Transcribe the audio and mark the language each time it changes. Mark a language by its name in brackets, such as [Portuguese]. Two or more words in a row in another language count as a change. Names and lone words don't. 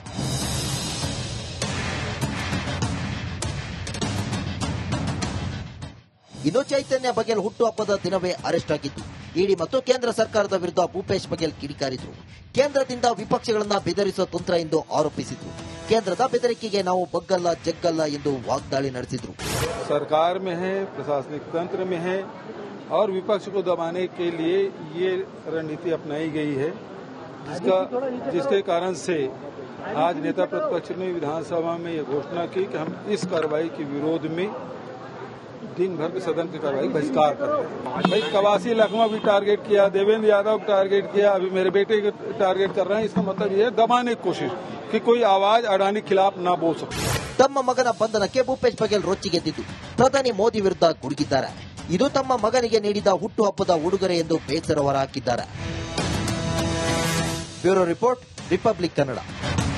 [Kannada] ಇನ್ನು ಚೈತನ್ಯ ಬಘೇಲ್ ಹುಟ್ಟುಹಬ್ಬದ ದಿನವೇ ಅರೆಸ್ಟ್ ಆಗಿದ್ದು ಇಡಿ ಮತ್ತು ಕೇಂದ್ರ ಸರ್ಕಾರದ ವಿರುದ್ಧ ಭೂಪೇಶ್ ಬಘೇಲ್ ಕಿಡಿಕಾರಿದ್ರು. ಕೇಂದ್ರದಿಂದ ವಿಪಕ್ಷಗಳನ್ನ ಬೆದರಿಸುವ ತಂತ್ರ ಎಂದು ಆರೋಪಿಸಿದ್ರು. ಕೇಂದ್ರದ ಬೆದರಿಕೆಗೆ ನಾವು ಬಗ್ಗಲ್ಲ ಜಗ್ಗಲ್ಲ ಎಂದು ವಾಗ್ದಾಳಿ ನಡೆಸಿದ್ರು. [Hindi] सरकार में है, प्रशासनिक तंत्र में है और विपक्ष को दबाने के लिए ये रणनीति अपनाई गई है, जिसके कारण से आज नेता प्रतिपक्ष ने विधानसभा में ये घोषणा की कि हम इस कार्रवाई के विरोध में दिन भर के सदन की कार्रवाई बहिष्कार करते हैं। भाई 81 लखनऊ भी टारगेट किया, देवेंद्र यादव को टारगेट किया, अभी मेरे बेटे को टारगेट कर रहे हैं। इसका मतलब ये है दबाने की कोशिश कि कोई आवाज अडानी खिलाफ ना बोल सके. [Kannada] ತಮ್ಮ ಮಗನ ಬಂಧನಕ್ಕೆ ಭೂಪೇಶ್ ಬಘೇಲ್ ರೊಚ್ಚಿಗೆದ್ದಿದ್ದು ಪ್ರಧಾನಿ ಮೋದಿ ವಿರುದ್ಧ ಗುಡುಗಿದ್ದಾರೆ. ಇದು ತಮ್ಮ ಮಗನಿಗೆ ನೀಡಿದ ಹುಟ್ಟುಹಬ್ಬದ ಉಡುಗೊರೆ ಎಂದು ಬೇಸರ ಹೊರಹಾಕಿದ್ದಾರೆ. [English] Bureau Report, Republic Kannada.